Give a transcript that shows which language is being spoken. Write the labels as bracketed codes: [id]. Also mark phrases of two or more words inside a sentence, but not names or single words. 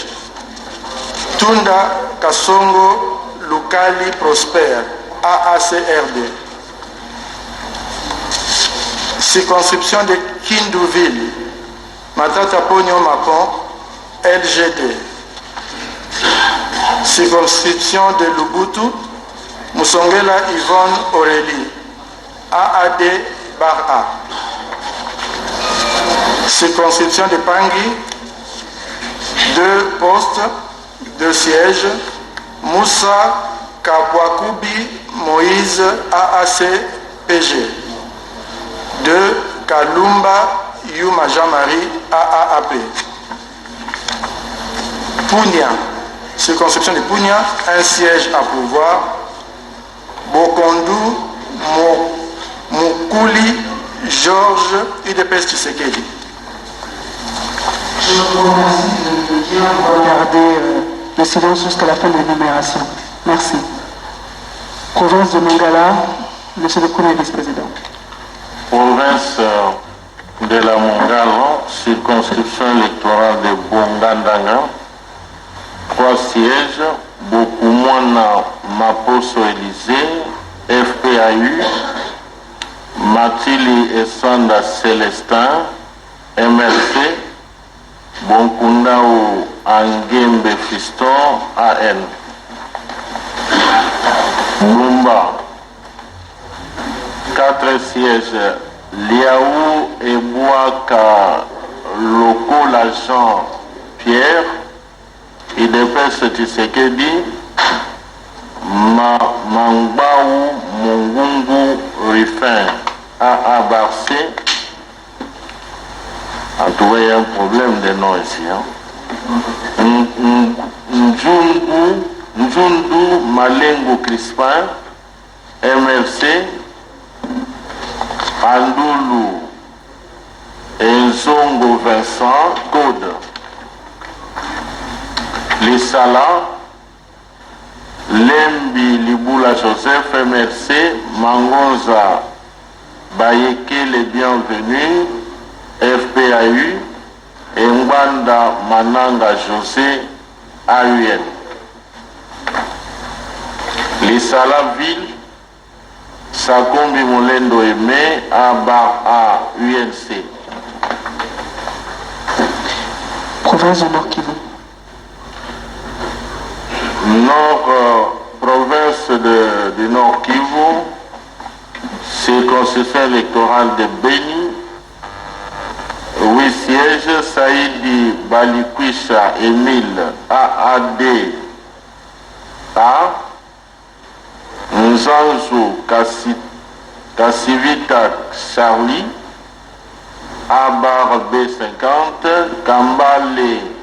[fr] Tunda Kassongo Lukali Prosper, AACRD. Circonscription de Kindouville, Matata Pogno Mapon, LGD. Circonscription de Lubutu, Moussongela Yvonne Aurélie, AAD bar A. Circonscription de Pangui, 2 postes, 2 sièges. Moussa Kabwakubi Moïse, AAC-PG. 2. Kalumba Yuma Jean-Marie, AAAP. Pounia, circonscription de Pounia, 1 siège à pouvoir. Bokondu Moukouli Georges, UDPS Tshisekedi. Je vous remercie de bien regarder le silence jusqu'à la fin de l'énumération. Merci. Province de Mongala, Monsieur le Premier vice-président. Province de la Mongala, circonscription électorale de Bongandanga, 3 sièges, Bokumwana Maposo Élysée, FPAU, Matili Essanda Célestin, MRC, Bonkundao Angembe Fiston, AN. Lumba, 4 sièges, Liaou et Bouaka Loko l'agent Pierre, IDPS Tshisekedi, Mangbaou Mungungu Rifin, AA Barcé. En tout cas, il y a un problème de nom ici. Njundu Malengo Crispin, MRC, Andoulou Enzongo Vincent, Code. Lissala, Lembi Liboula Joseph, MRC, Mangonza Bayeke les bienvenus, FPAU, et Ngwanda Mananga José, AUN. Lissala Ville, Sakombi Molendo Aimé, A UNC. Province du Nord Kivu. Province du Nord Kivu, circonscription électorale de Beni, 8 sièges, Saïdi Balikwisha Emile, AAD A, Nzanzu Kassivita Charlie, Abar B50, Kambale